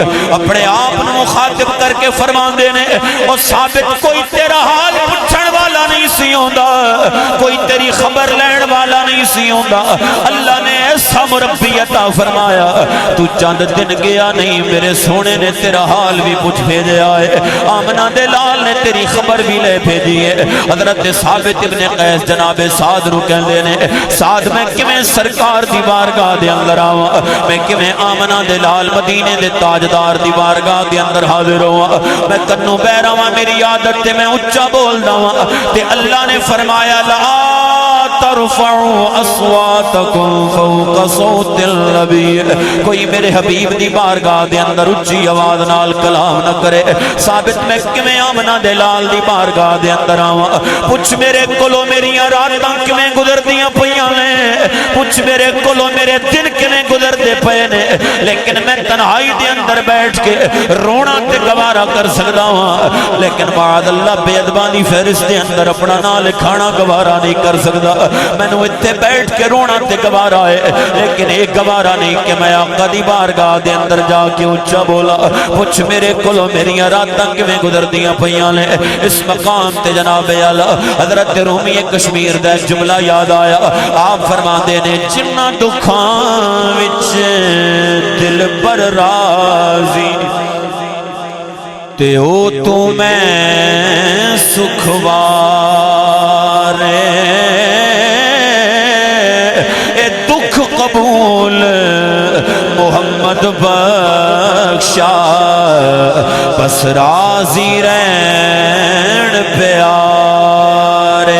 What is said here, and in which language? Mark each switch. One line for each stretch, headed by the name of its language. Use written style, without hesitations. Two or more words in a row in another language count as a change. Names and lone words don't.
Punjabi: اپنے آپ نو مخاطب کر کے فرماندے نے او ثابت کوئی تیرا حال پوچھن والا نہیں سی ہوندا, کوئی تیری خبر لین والا نہیں سی ہوندا. اللہ نے ایسا مربی عطا فرمایا تو چند دن گیا نہیں میرے سونے نے تیرا حال بھی پوچھ بھیجا ہے, آمنہ دے لال نے تیری خبر بھی لے بھیجی ہے. حضرت ثابت ابن قیس جناب سعد نو کہندے نے سعد میں کیویں سرکار دی بارگاہ دے اندر آواں, میں کیویں آمنہ دے لال مدینے دے تاجدار دی بارگاہ دے اندر حاضر ہواں. میں کنوں بہ رہا میری عادت تے میں اونچا بولدا ہاں تے اللہ نے فرمایا
Arabic: لا ترفعوا اصواتکم فوق صوت النبی,
Punjabi: کوئی میرے حبیب دی بارگاہ دے اندر اونچی آواز نال کلام نہ کرے. ثابت میں کیویں آمنہ دے لال دی بارگاہ دے اندر آواں, پوچھ میرے کولوں میریاں راتاں کیویں گزردیاں پیاں نے, پوچھ میرے کولوں میرے دن کیویں گزردے پئے نے, لیکن میں تنہائی دے اندر بیٹھ کے رونا تے گوارا کر سکدا ہاں, لیکن بعد اللہ بے ادباں دی فہرست دے اندر اپنا نام لکھانا گوارا نہیں کر سکدا. مینوں اتنے بیٹھ کے رونا تے گوارا ہے, لیکن ایک گوارا نہیں کہ میں آقا دی بارگاہ دے اندر جا کے اونچا بولا پوچھ میرے کولوں میریاں راتاں کیویں گزردیاں پیاں نے. اس مقام تے جناب اعلی حضرت رومی کشمیر دا ایک جملہ یاد آیا. آپ فرماندے نے جنہ دکھاں وچ دل پر راضی تے او تو میں سکھوارے, اے دکھ قبول محمد بخشا, بس راضی رہن پیارے.